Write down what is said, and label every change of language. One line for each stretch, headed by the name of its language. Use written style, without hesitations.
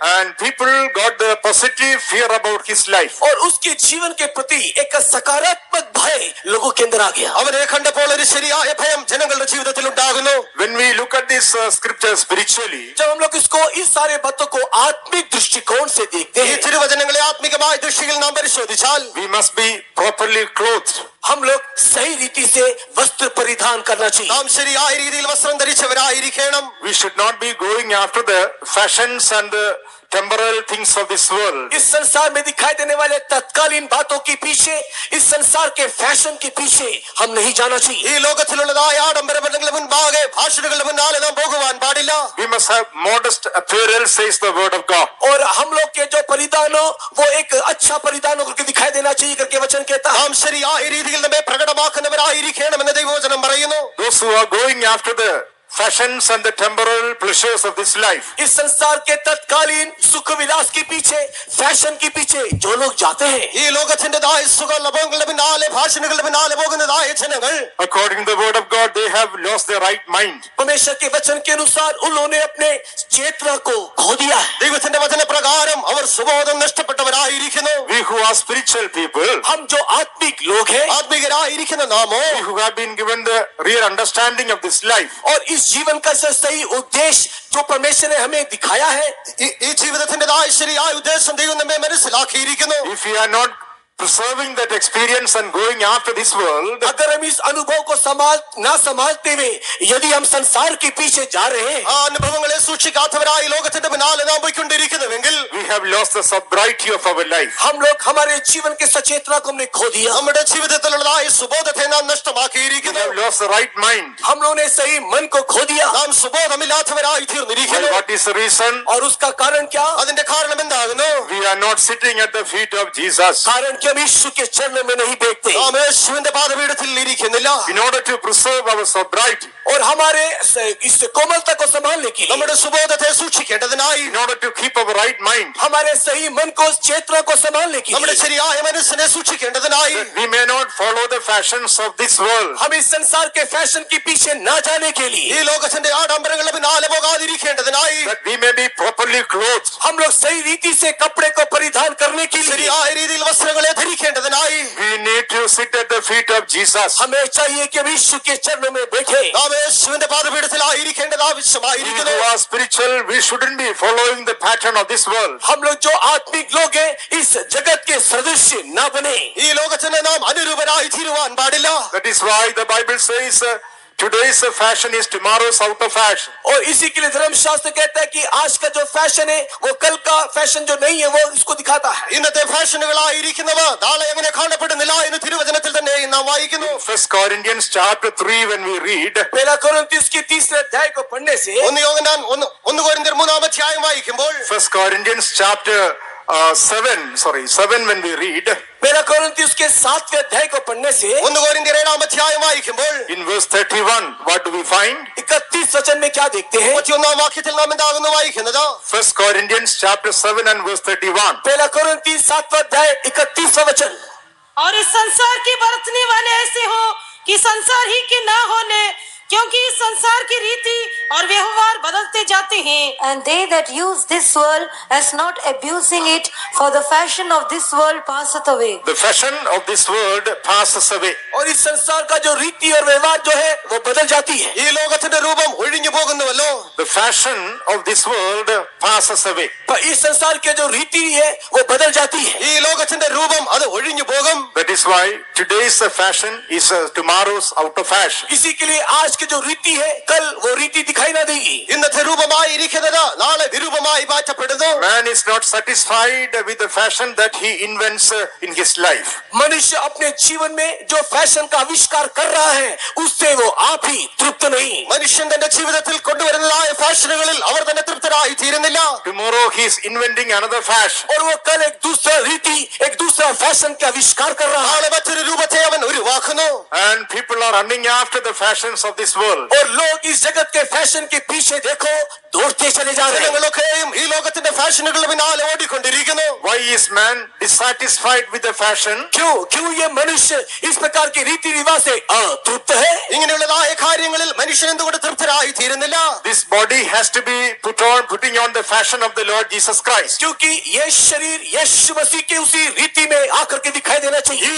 English: And people got the positive fear about his life.
Hindi: और उसके जीवन के प्रति एक सकारात्मक भय लोगों के अंदर आ गया।
Malayalam: അവനെ കണ്ടപ്പോൾ ഒരു ശരിയായ ഭയം ജനങ്ങളുടെ ജീവിതത്തിൽ ഉണ്ടാകുന്നു.
English: When we look at this scripture spiritually,
Hindi: जब हम लोग इसको इस सारे बातों को आत्मिक दृष्टिकोण से देखते
Malayalam: ഈ
Hindi: हैं
Malayalam: തിരുവചനങ്ങളെ ആത്മികമായ ദൃഷ്ടിയിൽ നാം പരിശോധിച്ചാൽ
English: we must be properly clothed.
Hindi: हम लोग सही रीति से वस्त्र परिधान करना चाहिए।
Malayalam: നാം ശരിയായ രീതിയിൽ വസ്ത്രം ധരിച്ചവരായിരിക്കണം.
English: We should not be going after the fashions and the temporal things of this world.
Hindi: इस संसार में दिखाई देने वाले तत्कालीन बातों के पीछे, इस संसार के फैशन के पीछे हम नहीं जाना चाहिए।
Malayalam: ഈ ലോകത്തിലുള്ളതായ ആഡംബരങ്ങളുടെ മുൻപാകെ ഭാഷണങ്ങളുടെ മുന്നാലെ നാം പോകുവാൻ പാടില്ല.
English: We must have modest apparel, says the word of God.
Hindi: और हम लोग के जो परिधान हो वो एक अच्छा परिधान होकर के दिखाई देना चाहिए करके वचन कहता है।
Malayalam: നാം ശരിയായ രീതിയിൽ നമ്മെ പ്രകടമാക്കുന്നവരായിരിക്കണമെന്ന് ദൈവവചനം പറയുന്നു.
English: Those who are going after the fashions and the temporal pleasures of this life,
Hindi: इस संसार के तत्कालीन सुख विलास के पीछे, फैशन के पीछे जो लोग जाते हैं,
Malayalam: ഈ ലോകത്തിന്റേതായ സുഖലഭങ്ങളുടെ പിന്നാലെ ഭാഷണങ്ങളുടെ പിന്നാലെ പോകുന്നതായ ജനങ്ങൾ
English: according to the word of God, they have lost their right mind.
Hindi: परमेश्वर के वचन के अनुसार उन्होंने अपने चेतना को खो दिया है।
Malayalam: ദൈവത്തിന്റെ വചനപ്രകാരം അവർ സുബോധം നഷ്ടപ്പെട്ടവരായിരിക്കുന്നു.
English: We who are spiritual people,
Hindi: हम जो आत्मिक लोग हैं
Malayalam: ആത്മികരായിരിക്കുന്ന നാമോ
English: we who have been given the real understanding of this life,
Hindi: और इस जीवन का सही उद्देश्य जो परमेश्वर ने हमें दिखाया है,
Malayalam: ഈ ജീവിതത്തിന്റേതായ ശരിയായ ഉദ്ദേശം ദൈവം നമ്മെ മനസ്സിലാക്കിയിരിക്കുന്നു.
English: if we are not preserving that experience and going after this world,
Hindi: अगर हम इस अनुभव को संभालते हुए यदि हम संसार के पीछे जा रहे हैं,
Malayalam: ആ അനുഭവങ്ങളെ സൂക്ഷിക്കാത്തവരായി ലോകത്തിന്റെ പിന്നാലെ നാം പോയിക്കൊണ്ടിരിക്കുന്നുവെങ്കിൽ
English: we have lost the sobriety of our life.
Hindi: हम लोग हमारे जीवन के सचेतना को हमने खो दिया।
Malayalam: നമ്മുടെ ജീവിതത്തിലുള്ളതായ സുബോധത്തെ നാം
English: We
Malayalam: നഷ്ടമാക്കിയിരിക്കുന്നു.
English: have lost the right mind.
Hindi: हम लोगों ने सही मन को खो दिया।
Malayalam: നാം സുബോധമില്ലാത്തവരായി
English: Well,
Malayalam: തീർന്നിരിക്കുന്നു.
English: what is the reason?
Hindi: और उसका कारण क्या?
Malayalam: അതിന്റെ കാരണം എന്താകുന്നു?
English: We are not sitting at the feet of Jesus.
Hindi: कारण कि हम यीशु के चरणों में नहीं बैठते
Malayalam: നാം യേശുവിന്റെ പാദപീഠത്തിൽ ഇരിക്കുന്നില്ല.
English: In order to preserve our sobriety,
Hindi: और हमारे इस कोमलता को संभालने के लिए,
Malayalam: നമ്മുടെ സുബോധത്തെ സൂക്ഷിക്കേണ്ടതിനായി,
English: in order to keep our right mind,
Hindi: हमारे सही मन को चेतना को संभालने के
Malayalam: നമ്മുടെ
Hindi: लिए,
Malayalam: ശരിയായ മനസ്സിനെ സൂക്ഷിക്കേണ്ടതിനായി
English: that we may not follow the fashions of this world.
Hindi: हम इस संसार के फैशन के पीछे ना जाने के लिए,
Malayalam: ഈ ലോകത്തിന്റെ ആഡംബരങ്ങളുടെ പിന്നാലെ പോകാതിരിക്കേണ്ടതിനായി,
English: That we may be properly clothed.
Hindi: हम लोग सही रीति से कपड़े को परिधान करने के लिए
Malayalam: ശരിയായ രീതിയിൽ വസ്ത്രങ്ങളെ ധരിക്കേണ്ടതിനായി
English: We need to sit at the feet of Jesus.
Hindi: हमें चाहिए कि हम यीशु के चरणों में बैठे।
Malayalam: നാം യേശുവിന്റെ പാദപീഠത്തിലായിരിക്കേണ്ടത്
English: We
Malayalam: ആവശ്യമായിരിക്കുന്നു.
English: who are spiritual, we shouldn't be following the pattern of this world.
Hindi: हम लोग जो आत्मिक लोग हैं इस जगत के सदृश ना बने।
Malayalam: ഈ ലോകത്തിന് നാം അനുരൂപരായി തീരുവാൻ പാടില്ല.
English: That is why the Bible says, today's fashion is tomorrow's out of fashion.
Hindi: और इसी के लिए धर्मशास्त्र कहता है कि आज का जो फैशन है वो कल का फैशन जो नहीं है वो इसको दिखाता है.
Malayalam: ഇന്നത്തെ ഫാഷനുകളായിരിക്കുന്നവ നാളെ എങ്ങനെ കാണപ്പെടുന്നില്ല എന്ന് തിരുവചനത്തിൽ തന്നെ നാം വായിക്കുന്നു.
English: 1 Corinthians chapter 3 when we read,
Hindi: पहला कोरिन्थियों के 3 अध्याय को पढ़ने से
Malayalam: 1 കൊരിന്ത്യർ 3 അധ്യായം വായിക്കുമ്പോൾ
English: 1 Corinthians chapter 7 when we read,
Hindi: पहला कोरिन्थियों के 7वें अध्याय को पढ़ने से
Malayalam: 1 കൊരിന്ത്യർ 7 അധ്യായം വായിക്കുമ്പോൾ
English: in verse 31 what do we find?
Hindi: 31 वचन में क्या देखते हैं?
Malayalam: 31 വാക്യത്തിൽ നാം എന്താകുന്നു വായിക്കുന്നത്?
English: 1 Corinthians chapter 7 and verse 31.
Hindi: पहला कोरिन्थी 7वां अध्याय 31वां वचन. और इस संसार के बरतने वाले ऐसे हो कि संसार ही के ना होने, क्योंकि इस संसार की रीति और व्यवहार बदलते जाते हैं.
English: And they that use this world as not abusing it, for the fashion of this world passeth away. The fashion of this world passes away.
Hindi: और इस संसार का जो रीति और व्यवहार जो है वो बदल जाती है.
Malayalam: ഈ ലോകത്തിന്റെ രൂപം ഒഴിഞ്ഞു പോകുന്നുവല്ലോ.
English: The fashion of this world passes away.
Hindi: पर इस संसार की जो रीति है वो बदल जाती है.
Malayalam: ഈ ലോകത്തിന്റെ രൂപം അത് ഒഴിഞ്ഞു പോകും.
English: That is why today's fashion is tomorrow's out of fashion.
Hindi: इसी के लिए आज की जो रीति है कल वो रीति दिखाई ना देगी.
Malayalam: ഇന്നത്തെ രൂപമായിരിക്കുന്നത് നാളെ വിരൂപമായി മാറ്റപ്പെടുന്നു.
English: Man is not satisfied with the fashion that he invents in his life.
Hindi: मनुष्य अपने जीवन में जो फैशन का आविष्कार कर रहा है उससे वो आप ही तृप्त नहीं.
Malayalam: മനുഷ്യൻ തന്റെ ജീവിതത്തിൽ കൊണ്ടുവരുന്നതായ ഫാഷനുകളിൽ അവർ തന്നെ തൃപ്തരായി തീരുന്നില്ല.
English: Tomorrow he is inventing another fashion.
Hindi: और वो कल एक दूसरा रीति एक दूसरा फैशन का आविष्कार कर रहा है.
Malayalam: നാളെ മറ്റൊരു രൂപത്തെ അവൻ ഉരുവാക്കുന്നു.
English: And people are running after the fashions of this world.
Hindi: और लोग इस जगत के फैशन के पीछे देखो दौड़ते चले जा रहे हैं.
Malayalam: ജനങ്ങളൊക്കെയും ഈ ലോകത്തിന്റെ ഫാഷനുകളുടെ പിന്നാലെ ഓടിക്കൊണ്ടിരിക്കുന്നു.
English: Why is man dissatisfied with the fashion?
Hindi: क्यों ये मनुष्य इस प्रकार के रीति रिवाज से अतृप्त है?
Malayalam: ഇങ്ങനെയുള്ളതായ കാര്യങ്ങളിൽ മനുഷ്യൻ എന്തുകൊണ്ട് തൃപ്തരായി തീരുന്നില്ല?
English: This body has to be putting on the fashion of the Lord Jesus Christ.
Hindi: क्योंकि ये शरीर यीशु मसीह के उसी रीति में आकर के दिखाई देना चाहिए.